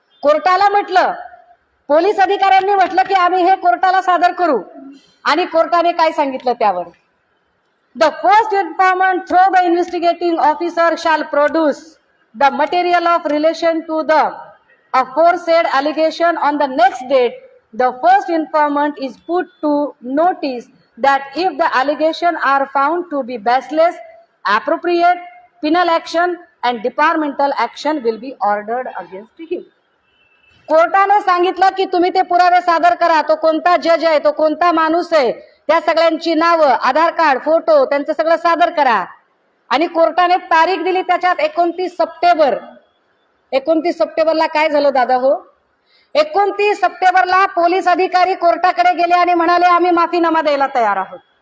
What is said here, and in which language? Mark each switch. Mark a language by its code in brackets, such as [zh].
[mr] कोर्टाला म्हटलं पोलीस अधिकाऱ्यांनी म्हटलं की आम्ही हे कोर्टाला सादर करू आणि कोर्टाने काय सांगितलं त्यावर [en] The first informant through the investigating officer shall produce the material of relation to the aforesaid allegation on the next date. The first informant is put to notice that if the allegation are found to be baseless, appropriate penal action and departmental action will be ordered against him. [mr] कोर्टाने सांगितलं की तुम्ही ते पुरावे सादर करा. तो कोणता जज आहे, तो कोणता माणूस आहे, त्या सगळ्यांची नावं, आधार कार्ड, फोटो त्यांचं सगळं सादर करा. आणि कोर्टाने तारीख दिली त्याच्यात 29 सप्टेंबर. 29 सप्टेंबरला काय झालं दादा हो 29 सप्टेंबरला पोलीस अधिकारी कोर्टाकडे गेले आणि म्हणाले आम्ही माफीनामा द्यायला तयार आहोत.